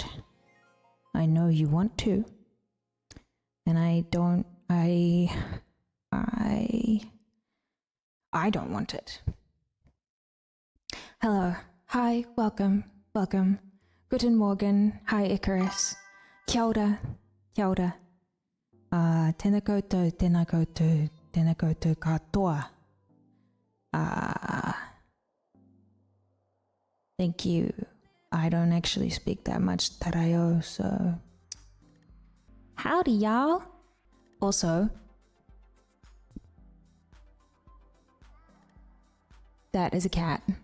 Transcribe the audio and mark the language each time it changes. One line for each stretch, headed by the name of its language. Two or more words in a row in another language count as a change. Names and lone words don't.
English: I know you want to. And I don't want it. Hello. Hi, welcome.
German: Guten Morgen.
English: Hi, Icarus.
Māori: Kia ora. Tēnā koutou katoa.
English: Thank you. I don't actually speak that much Tarayo, so... Howdy, y'all. Also, that is a cat.